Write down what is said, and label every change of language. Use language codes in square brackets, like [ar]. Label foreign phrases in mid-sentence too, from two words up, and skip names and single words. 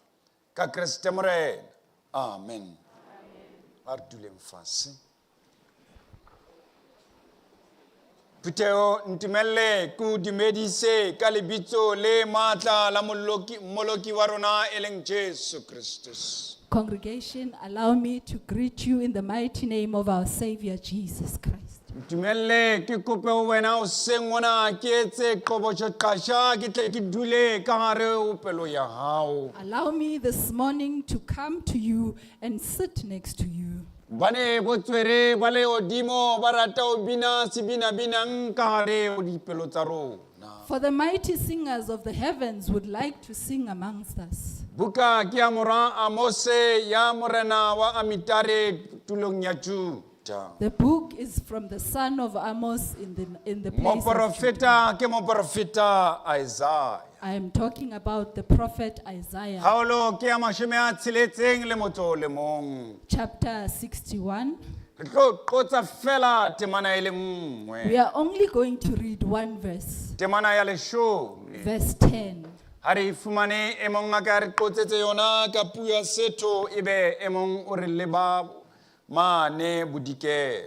[st] Ka Kriste morena. Amen. A re duleng fatshe. Phutheo ntumelle ke o dumedise ka lebitso le matla la moloki wa rona e leng Jesu Kristus. [en] Congregation, allow me to greet you in the mighty name of our Savior Jesus Christ. [st] Ntumelle ke kope ho wena o seng ona ke etse qobotjho qasha ke tle ke dule ka hare ho pelo ya hao. [en] Allow me this morning to come to you and sit next to you. [st] Bane botswere ba le odimo ba rata ho bina sebina-binang ka hare ho dipelo tsa rona. [en] For the mighty singers of the heavens would like to sing amongst us. [st] Buka ke ya mora Amose ya morena wa Amitare tulong ya Juda. [en] The book is from the son of Amos in the place of Judah. [st] Moprofeta ke moprofeta Isaiah. [en] I am talking about the prophet Isaiah. [st] Haolo ke ya mashome a tsheletseng le motso o le mong. [en] Chapter 61. [st] Re tlo qotsa fela temana e le nngwe. [en] We are only going to read one verse. [st] Temana ya leshome. [en] Verse 10. [st] Ha re fumane e mong a ka re qotsetse yona ka puo ya Sotho ebe e mong o re leba mane bodikela.